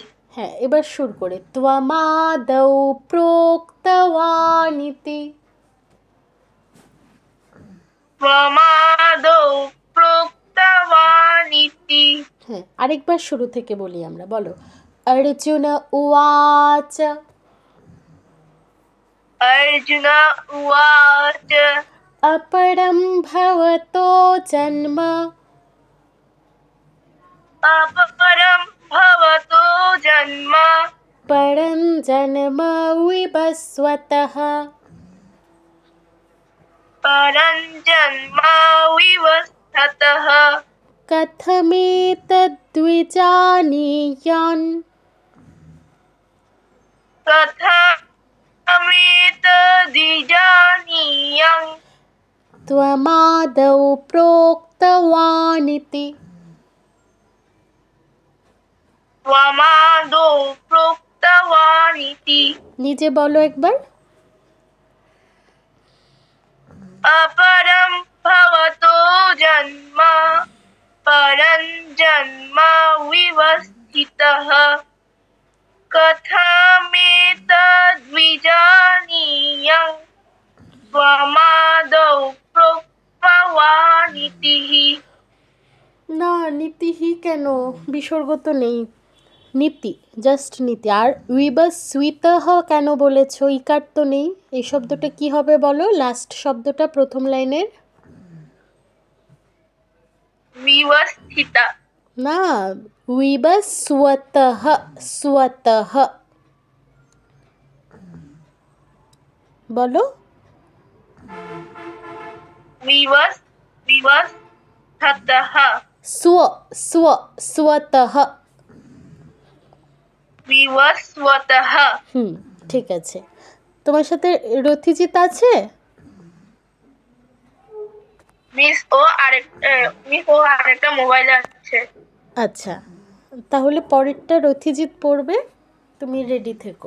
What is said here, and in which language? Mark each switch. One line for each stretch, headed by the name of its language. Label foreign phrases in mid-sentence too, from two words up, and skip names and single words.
Bangla: হ্যাঁ, এবার সুর করে
Sanskrit: ত্বমাদৌ প্রোক্তওয়ানিতি। ত্বমাদৌ প্রক্তওয়ানিতি।
Bangla: হ্যাঁ, আরেকবার শুরু থেকে বলি আমরা, বলো
Sanskrit: অর্জুন উবাচ। অর্জুন উবাচ। अपरं भवतो जन्म अपरं भवतो जन्म परं जन्म विवस्वतः परं जन्म विवस्वतः कथमेतद्विजानीयान् कथमेतद्विजानीयं त्वमादौ प्रोक्तवानिति। ত্বমাদৌ প্রক্তওয়ানিতি।
Bangla: নিজে বলো একবার।
Sanskrit: अपरं भवतो जन्म परं जन्म विवस्थितः कथमेतद्विजानीयं त्वमादौ प्रोक्तवानिति।
Bangla: না, নীতিহি কেন, বিসর্গ তো নেই, নীতি, জাস্ট নীতি। আর উইবস্বিতঃ কেন বলেছো, ইকার তো নেই, এই শব্দটা কি হবে বলো, লাস্ট শব্দটা প্রথম লাইনের।
Sanskrit: विवस्थिता।
Bangla: না, উইবস্বতঃ, स्वतः বলো।
Sanskrit: विवस्थतः। স্ব, স্ব, स्वतः। विवस्वतः।
Bangla: ঠিক আছে। তোমার সাথে রথিজিৎ আছে? মিস ও আরেকটা মোবাইল আছে। আচ্ছা, তাহলে পরেরটা রথিজিৎ পড়বে, তুমি রেডি থেকো।